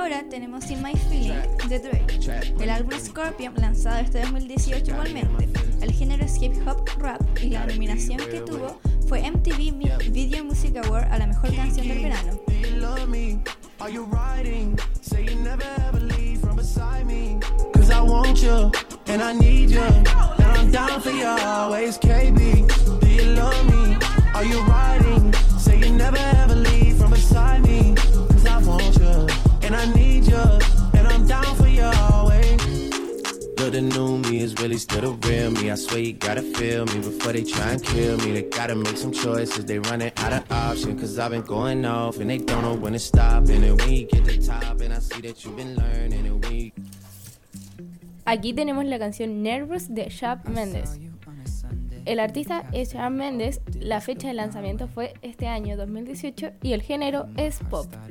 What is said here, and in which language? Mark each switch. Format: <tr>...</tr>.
<es>tenemos In My Feeling de Drake, el álbum Scorpion lanzado este 2018 igualmente. El género es hip hop rap y la nominación que tuvo fue MTV Video Music Award a la mejor canción del verano.</es> <en>Are you riding? Say you never ever leave from beside me. Cause I want you and I need you. And I'm down for you always, KB. Do you love me? Are you riding? Say you never ever leave from beside me. Cause I want you and I need you. And I'm down for you always. But the new me is really still the real me. I swear you gotta feel me before they try and kill me. They gotta make some choices, they running out of option. Cause I've been going off and they don't know when to stop. And then when you get the top and I see that you've been learning. And when</en> <es>aquí tenemos la canción Nervous de Shawn Mendes. El artista es Shawn Mendes, la fecha de lanzamiento fue este año 2018 y el género es pop.</es>